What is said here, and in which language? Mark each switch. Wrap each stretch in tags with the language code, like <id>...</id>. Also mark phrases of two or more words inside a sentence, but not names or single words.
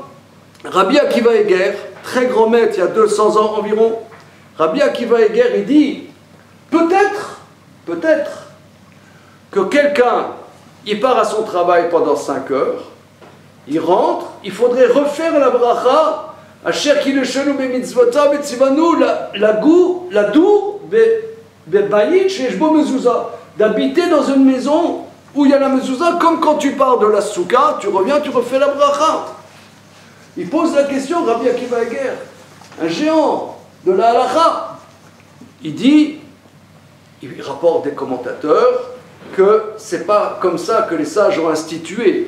<fr>Rabbi Akiva Eger, très grand maître, il y a 200 ans environ, Rabbi Akiva Eger, il dit, peut-être que quelqu'un, il part à son travail pendant 5 heures, il rentre, il faudrait refaire la bracha,</fr> <he>אשר קדשנו במצוותיו וצונו לדור בבית שיש בו מזוזה,</he> <fr>d'habiter dans une maison où il y a la mezouza, comme quand tu pars de la souka, tu reviens, tu refais la bracha. Il pose la question, Rabbi Akiva Eger, un géant de la halakha. Il dit, il rapporte des commentateurs, que c'est pas comme ça que les sages ont institué.</fr>